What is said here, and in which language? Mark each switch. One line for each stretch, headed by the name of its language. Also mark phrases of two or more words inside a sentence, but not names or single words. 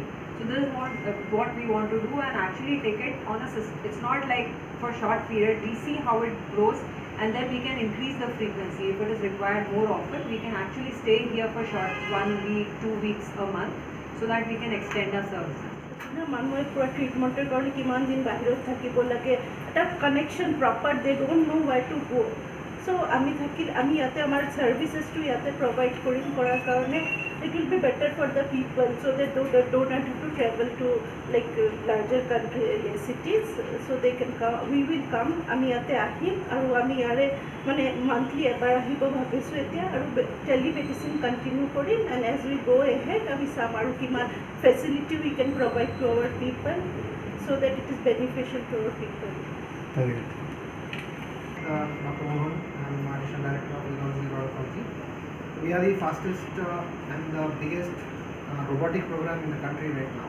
English: So this is what we want to do, and actually take it on a system. It's not like for short period. We see how it grows, and then we can increase the frequency. If it is required more often, we can actually stay here for short 1 week, 2 weeks a month, so that we can extend our services.
Assamese: মানুহে পুরো ট্রিটমেন্টের কারণে কিমান দিন বাহিৰত থাকিব লাগে, এটা
English: connection proper, They don't know where to go.
Assamese: সো আমি ইয়াতে আমাৰ ছাৰ্ভিচেছটো ইয়াতে প্ৰভাইড কৰাৰ কাৰণে
English: it will be better for the people, so they don't have to travel to like larger country cities, so they can come. We will come,
Assamese: আমি ইয়াতে আহিম আৰু আমি ইয়াৰে মানে monthly এবাৰ আহিব ভাবিছোঁ এতিয়া, আৰু telemedicine continue কৰিম,
English: and as we go ahead
Assamese: আমি চাম আৰু কিমান
English: facility we can provide to our people so that it is beneficial to our people. Very good. Dr. Mohan, I am Additional Director of Urology. We are the fastest and the biggest robotic program in the country right now.